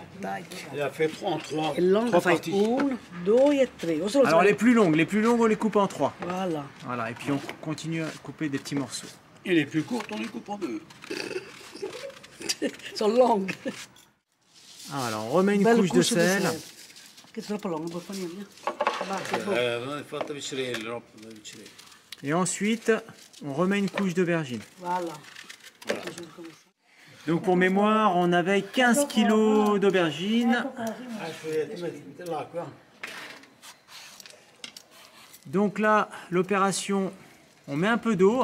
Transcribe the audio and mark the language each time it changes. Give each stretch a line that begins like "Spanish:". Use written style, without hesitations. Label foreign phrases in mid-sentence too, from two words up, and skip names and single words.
French: Elle a fait 3 en 3. Trois parties. 1, 2 et 3. Alors les plus longues on les coupe en 3. Voilà. Voilà, et puis on continue à couper des petits morceaux. Et les plus courtes, on les coupe en 2. Sont longues. Alors on remet une couche de sel.
Italian: Che è troppo lungo, puoi fare niente.
French: Et ensuite, on remet une couche d'aubergine. Voilà. Donc pour mémoire, on avait 15 kg d'aubergine. Donc là, l'opération, on met un peu d'eau.